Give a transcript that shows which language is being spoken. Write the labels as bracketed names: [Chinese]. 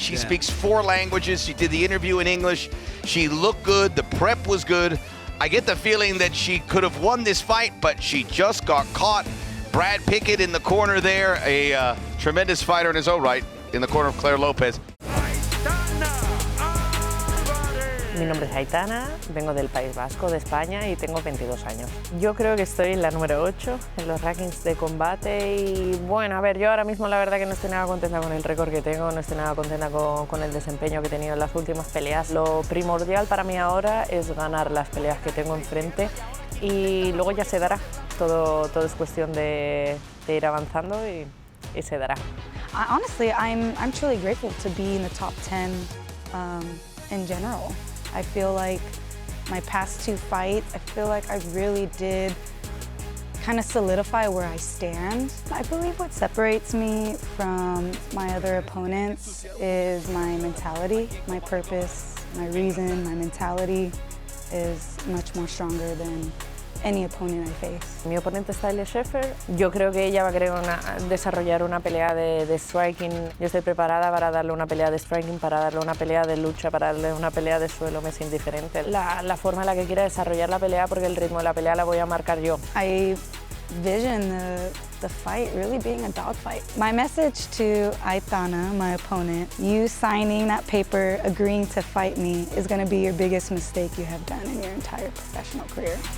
[English] She speaks 4 languages. She did the interview in English. She looked good. The prep was good. I get the feeling that she could have won this fight, but she just got caught. Brad Pickett in the corner there, a tremendous fighter in his own right, in the corner of Claire Lopez. [Spanish] Mi nombre es Aitana, vengo del País Vasco, de España, y tengo 22 años. Yo creo que estoy en la número 8 en los rankings de combate y bueno, a ver, yo ahora mismo la verdad que no estoy nada contenta con el récord que tengo, no estoy nada contenta con el desempeño que he tenido en las últimas peleas. Lo primordial para mí ahora es ganar las peleas que tengo enfrente y luego ya se dará. Todo es cuestión de ir avanzando y se dará. [English] Honestly, I'm truly grateful to be in the top 10 in general. I feel like my past 2 fights, I feel like I really did kind of solidify where I stand. I believe what separates me from my other opponents is my mentality, my purpose, my reason, my mentality is much more stronger than any opponent I face. [Spanish] Mi oponente está Schaefer. Yo creo que ella va a querer desarrollar una pelea de striking. Yo estoy preparada para darle una pelea de striking, para darle una pelea de lucha, para darle una pelea de suelo. Me es indiferente la forma en la que quiera desarrollar la pelea, porque el ritmo de la pelea la voy a marcar yo. [English] I vision the fight really being a dogfight. My message to Aitana, my opponent, you signing that paper, agreeing to fight me, is going to be your biggest mistake you have done in your entire professional career.